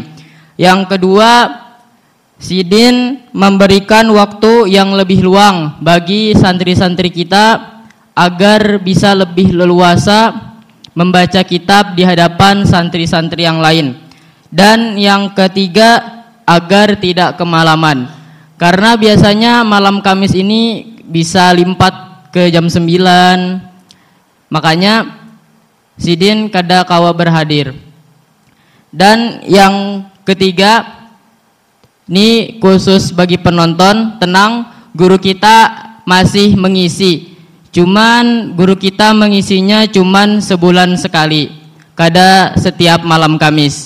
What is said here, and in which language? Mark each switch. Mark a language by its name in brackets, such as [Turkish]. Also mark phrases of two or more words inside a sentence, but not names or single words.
[Indonesian] Yang kedua, Sidin memberikan waktu yang lebih luang bagi santri-santri kita agar bisa lebih leluasa membaca kitab di hadapan santri-santri yang lain. Dan yang ketiga, agar tidak kemalaman. Karena biasanya malam Kamis ini bisa limpat ke jam 9. [Banjar] Makanya Sidin kada kawa berhadir. [Indonesian] Dan yang ketiga, ini khusus bagi penonton, tenang, guru kita masih mengisi. Cuman guru kita mengisinya cuman sebulan sekali, [Banjar] kada setiap malam Kamis.